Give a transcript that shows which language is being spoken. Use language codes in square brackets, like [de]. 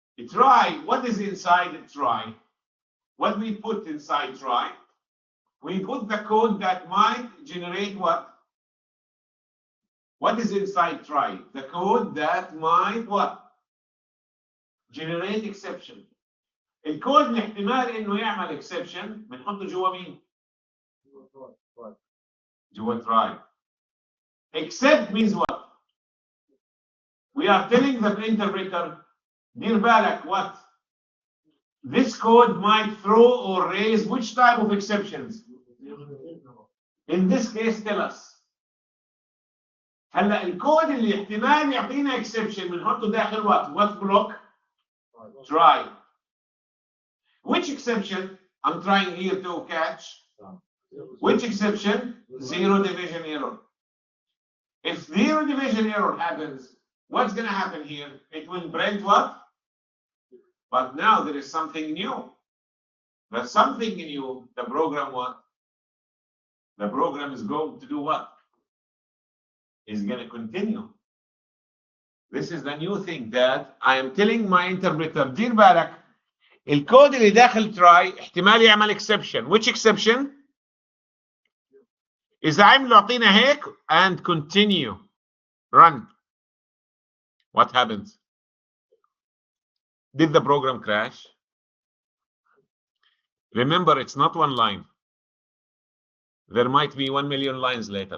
[en] Try, what is inside try? What we put inside try? We put the code that might generate what? What is inside try? The code that might what? Generate exception. [ar] الكود اللي احتمال انه يعمل exception بنحطه جوا مين؟ جوا try. [en] Except means what? We are telling the interpreter, [ar] دير بالك [en] what? This code might throw or raise which type of exceptions? In this case, tell us. [ar] هلا الكود اللي احتمال يعطينا exception بنحطه داخل [en] what? What block? Try. Which exception I'm trying here to catch? Which exception? 0 division error. If 0 division error happens, What's going to happen here? It will print what? But now there is something new. There's something new. The program what? The program is going to do what? Is going to continue. This is the new thing that I am telling my interpreter. [ar] دير بالك الكود اللي داخل try احتمال يعمل exception. [en] Which exception؟ [ar] إذا عملوا أعطينا هيك [en] and continue. Run. What happens? Did the program crash? Remember, it's not one line. There might be 1 million lines later.